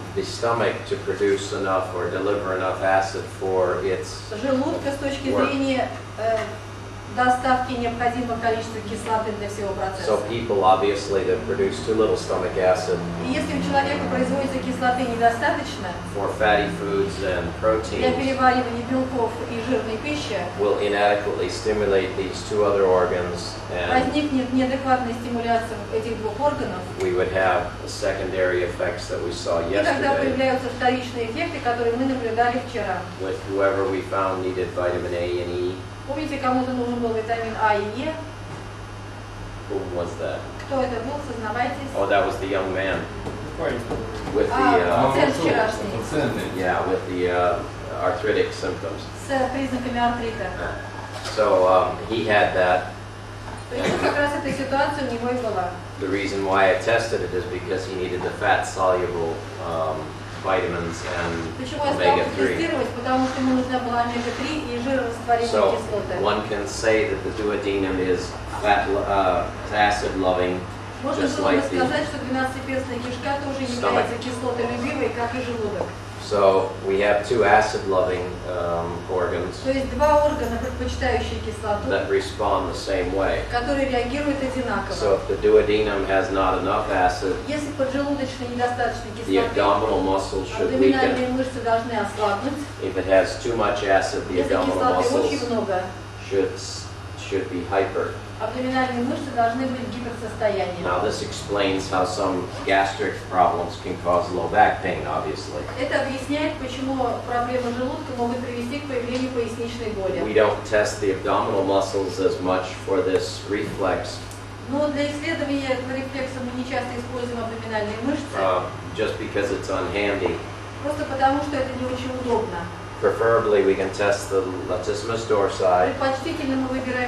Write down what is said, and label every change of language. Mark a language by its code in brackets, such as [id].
[en] the stomach to produce enough or deliver enough acid for its [ru] желудка с точки зрения доставки необходимого количества кислоты для всего процесса. [en] So people obviously that produce too little stomach acid [ru] И если у человека производится кислоты недостаточно [en] for fatty foods and [ru] для [en] proteins [ru] переваривания белков и жирной пищи, [en] will inadequately stimulate these two other organs, and [ru] возникнет неадекватная стимуляция этих двух органов, [en] we would have the secondary effects that we saw [ru] и тогда [en] yesterday [ru] появляются вторичные эффекты, которые мы наблюдали вчера. [en] with whoever we found needed vitamin A and E. [ru] Помните, кому-то нужен был витамин А и Е? [en] Who was that? [ru] Кто это был, сознавайтесь? [en] Oh, that was the young man with the [ru] Пациент вчерашний, [en] yeah, with the arthritic symptoms. [ru] с признаками артрита. [en] So he had that. [ru] То есть как раз эта ситуация у него и была. [en] The reason why I tested it is because he needed the fat-soluble vitamins and [ru] Почему я стала [en] omega-3. [ru] тестировать? Потому что ему нужна была омега-3 и жирорастворимые [en] So [ru] кислоты. [en] one can say that the duodenum is fat, acid-loving, [ru] Можно [en] just [ru] было бы [en] like the. [ru] сказать, что 12-перстная кишка тоже [en] stomach. [ru] является кислотолюбивой, как и желудок. [en] So we have two acid-loving organs [ru] То есть два органа, предпочитающие кислоту, [en] that respond the same way. [ru] которые реагируют одинаково. [en] So if the duodenum has not enough acid, [ru] Если поджелудочной недостаточно [en] the [ru] кислоты, [en] abdominal muscles should [ru] абдоминальные [en] weaken. [ru] мышцы должны ослабнуть. [en] If it has too much acid, the [ru] Если [en] abdominal [ru] кислоты очень [en] muscles [ru] много, [en] should be hyper. [ru] абдоминальные мышцы должны быть в гиперсостоянии. [en] Now this explains how some gastric problems can cause low back pain, obviously. [ru] Это объясняет, почему проблемы желудка могут привести к появлению поясничной боли. [en] We don't test the abdominal muscles as much for this reflex, [ru] Но для исследования этого рефлекса мы не часто используем абдоминальные мышцы, [en] just because it's unhandy. [ru] просто потому что это не очень удобно. [en] Preferably, we can test the latissimus dorsi, [ru] Предпочтительно мы выбираем